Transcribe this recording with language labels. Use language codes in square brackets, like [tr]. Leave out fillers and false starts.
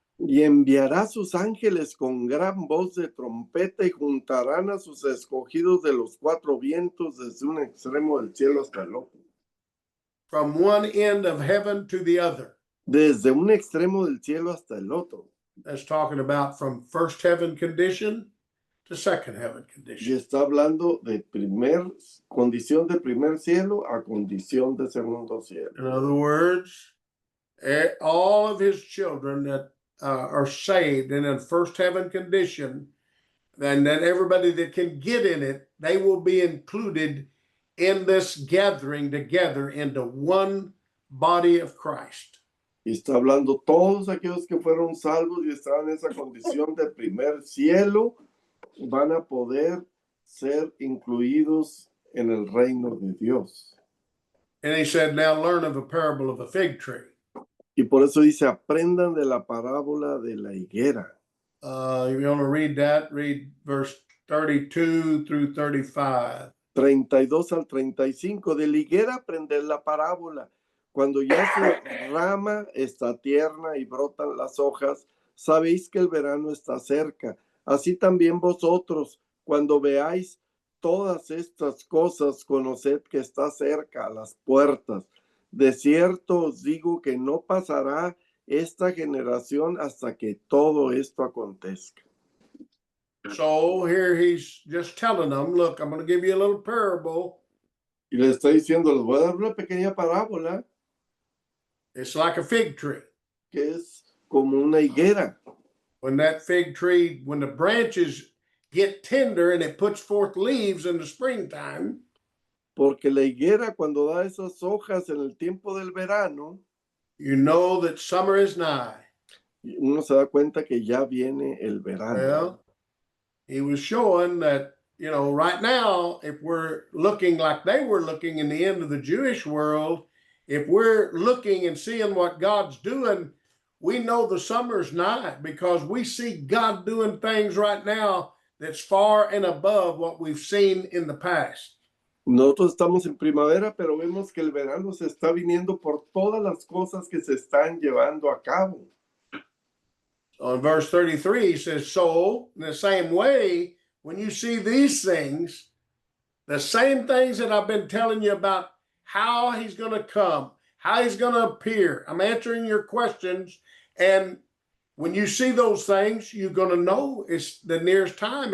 [es] y enviará sus ángeles con gran voz de trompeta y juntarán a sus escogidos de los cuatro vientos desde un extremo del cielo hasta el otro. [en] From one end of heaven to the other. [es] Desde un extremo del cielo hasta el otro. [en] That's talking about from first heaven condition to second heaven [es] Y [en] condition. [es] está hablando de condición de primer cielo a condición de segundo cielo. [en] In other words, all of his children that are saved and in first heaven condition, and then everybody that can get in it, they will be included in this gathering together into one body of Christ. [es] Y está hablando todos aquellos que fueron salvos y estaban en esa condición de primer cielo, van a poder ser incluidos en el reino de Dios. [en] And he said, now learn of a parable of a fig tree. [es] Y por eso dice, aprendan de la parábola de la higuera. [en] If you want to read that, read verse 32 through 35. [es] 32 al 35, de la higuera aprender la parábola. Cuando ya su rama está tierna y brotan las hojas, sabéis que el verano está cerca. Así también vosotros, cuando veáis todas estas cosas, conoced que está cerca a las puertas. De cierto os digo que no pasará esta generación hasta que todo esto acontezca. [en] So here he's just telling them, look, I'm going to give you a little parable. [es] Y le está diciendo, les voy a dar una pequeña parábola [en] It's like a fig tree. [es] que es como una higuera. [en] When that fig tree, when the branches get tender and it puts forth leaves in the springtime, [es] Porque la higuera cuando da esas hojas en el tiempo del verano, [en] you know that summer is nigh. [es] uno se da cuenta que ya viene el verano. [en] Well, he was showing that, right now, if we're looking like they were looking in the end of the Jewish world, if we're looking and seeing what God's doing, we know the summer's nigh because we see God doing things right now that's far and above what we've seen in the past. [es] Nosotros estamos en primavera, pero vemos que el verano se está viniendo por todas las cosas que se están llevando a cabo. [en] So in verse 33, he says, so in the same way, when you see these things, the same things that I've been telling you about how he's going to come, how he's going to appear. I'm answering your questions. And when you see those things, you're going to know it's the nearest time.